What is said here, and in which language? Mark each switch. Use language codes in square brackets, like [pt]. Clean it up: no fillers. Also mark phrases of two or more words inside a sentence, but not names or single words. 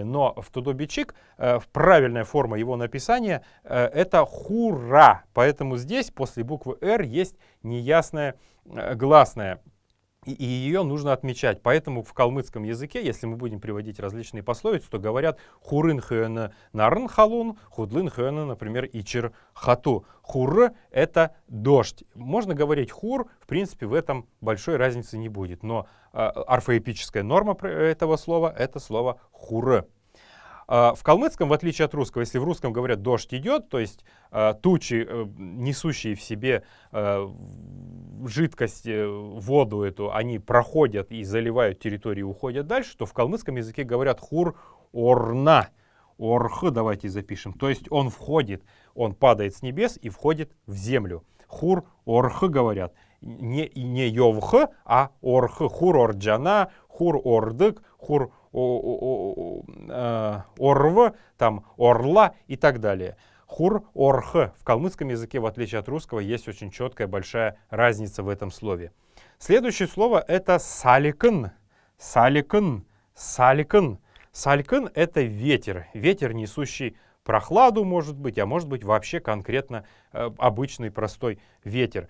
[ru] Но в тудо-бичик правильная форма его написания это «хура». Поэтому здесь после буквы «р» есть неясная гласная. И ее нужно отмечать. Поэтому в калмыцком языке, если мы будем приводить различные пословицы, то говорят [xal] «хурын хэна нарн халун», «худлын хэна», [ru] например, [xal] «ичир хату». [ru] «Хур» — это дождь. Можно говорить «хур», в принципе, в этом большой разницы не будет. Но орфоэпическая норма этого слова — это слово «хур». В калмыцком, в отличие от русского, если в русском говорят «дождь идет», то есть тучи, несущие в себе жидкость, воду эту, они проходят и заливают территорию и уходят дальше, то в калмыцком языке говорят [xal] «хур орна». [ru] «Орх» давайте запишем. То есть он входит, он падает с небес и входит в землю. [xal] «Хур орх» [ru] говорят. Не «йовх», а «орх». [xal] «Хур орджана», «хур ордык», «хур орв», [ru] там «орла» и так далее. [xal] «Хур орх». [ru] В калмыцком языке, в отличие от русского, есть очень четкая большая разница в этом слове. Следующее слово — это «саликын». «Саликын», «саликын». «Салькын» — это ветер. Ветер, несущий прохладу, может быть, а может быть вообще конкретно обычный простой ветер.